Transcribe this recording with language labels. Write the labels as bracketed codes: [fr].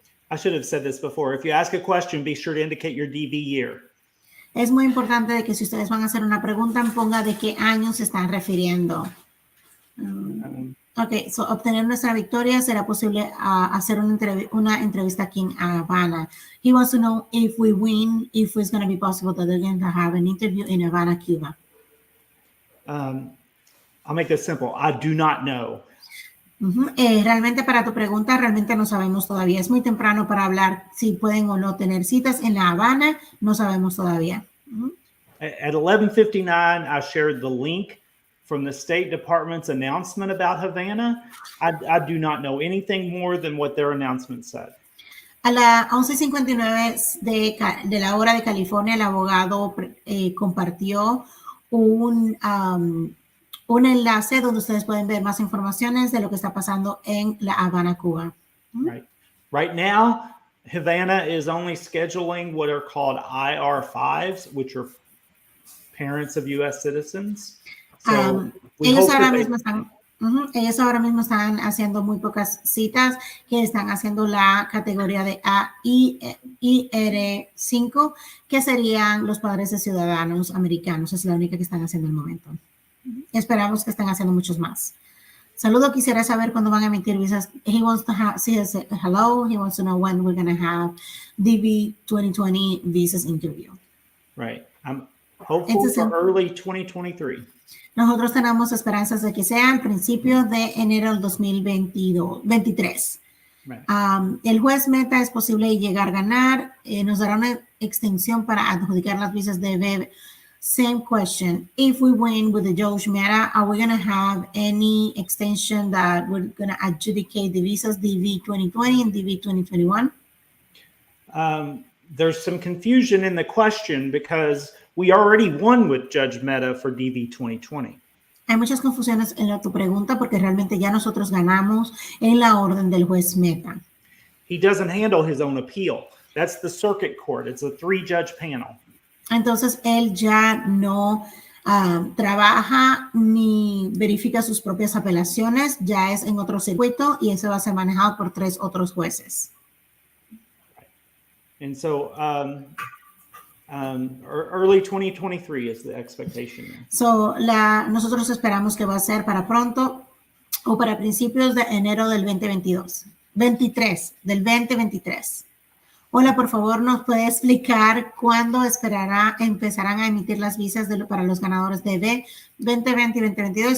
[en] I should have said this before. If you ask a question, be sure to indicate your DV year. [es] Es muy importante de que si ustedes van a hacer una pregunta, ponga de qué año se están refiriendo. Ok, so obtener nuestra victoria, será posible hacer una entrevista aquí en Havana. [en] He wants to know if we win, if it's going to be possible that they're going to have an interview in Havana, Cuba. I'll make this simple. I do not know. [es] Realmente para tu pregunta, realmente no sabemos todavía. Es muy temprano para hablar si pueden o no tener citas en La Habana. No sabemos todavía. [en] At 11:59, I shared the link from the State Department's announcement about Havana. I do not know anything more than what their announcement said. [es] A las 11:59 de la hora de California, el abogado compartió un enlace donde ustedes pueden ver más informaciones de lo que está pasando en La Habana, Cuba. [en] Right now, Havana is only scheduling what are called IR5s, which are parents of U.S. citizens. So [es] ellos ahora mismo están haciendo muy pocas citas, que están haciendo la categoría de IR5, que serían los padres de ciudadanos americanos. Es la única que están haciendo el momento. Esperamos que estén haciendo muchos más. Saludo, quisiera saber cuándo van a emitir visas. [en] He wants to hello. He wants to know when we're going to have DV 2020 visas interview. Right. I'm hopeful for early 2023. [es] Nosotros tenemos esperanzas de que sean principios de enero del 2023. [en] Right. [es] El juez meta es posible llegar a ganar. Nos dará una extensión para adjudicar las visas de BEB. [en] Same question. If we win with the Judge Meta, are we going to have any extension that we're going to adjudicate the visas DV 2020 and DV 2021? There's some confusion in the question because we already won with Judge Meta for DV 2020. [es] Hay muchas confusiones en tu pregunta porque realmente ya nosotros ganamos en la orden del juez Meta. [en] He doesn't handle his own appeal. That's the circuit court. It's a 3-judge panel. [es] Entonces, él ya no trabaja ni verifica sus propias apelaciones, ya es en otro circuito y eso va a ser manejado por 3 otros jueces. [en] And so, early 2023 is the expectation. [es] So, nosotros esperamos que va a ser para pronto o para principios de enero del 2023. Hola, por favor, ¿nos puede explicar cuándo empezarán a emitir las visas para los ganadores de B 2020 y 2022?